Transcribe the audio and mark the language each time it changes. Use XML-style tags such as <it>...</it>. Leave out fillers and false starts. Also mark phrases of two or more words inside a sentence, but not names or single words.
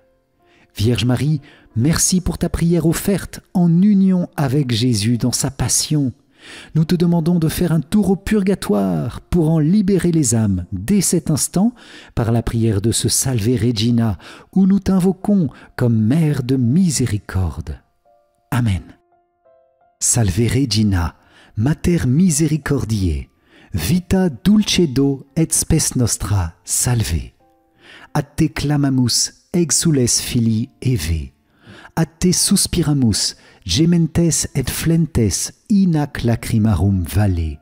<fr>Vierge Marie, merci pour ta prière offerte en union avec Jésus dans sa passion. Nous te demandons de faire un tour au purgatoire pour en libérer les âmes dès cet instant par la prière de ce Salve Regina où nous t'invoquons comme Mère de miséricorde. Amen.</fr> <la>Salve Regina, Mater misericordiae, vita dulcedo et spes nostra, salve. A te clamamus, exules filii Eve. A te suspiramus, gementes et flentes in ac lacrimarum valle.</la>